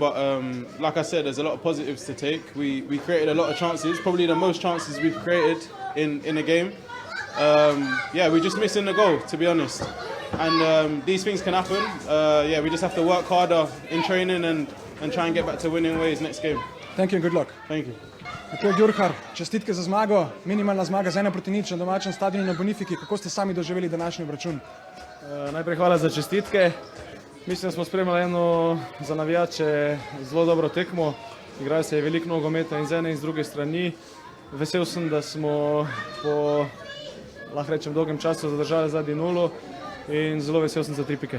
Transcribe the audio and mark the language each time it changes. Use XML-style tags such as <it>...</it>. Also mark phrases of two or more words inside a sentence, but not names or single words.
<en>But like I said, there's a lot of positives to take. We created a lot of chances, probably the most chances we've created in a game. Yeah, we're just missing the goal, to be honest. And these things can happen. Yeah, we just have to work harder in training and try and get back to winning ways next game. Thank you and good luck. Thank you.</en> <sl>Matej Gjurkar, čestitke za zmago, minimalna zmaga z 1-0 na domačem stadionu na Bonifiki. Kako ste sami doživeli današnji obračun? Najprej hvala za čestitke. Mislim, da smo spremljali eno za navijače zelo dobro tekmo. Igrali se je veliko nogometa in z ene in z druge strani. Vesel sem, da smo po, lahko rečem, dolgem času zadržali zadnji nulo in zelo vesel sem za 3 pike.</sl>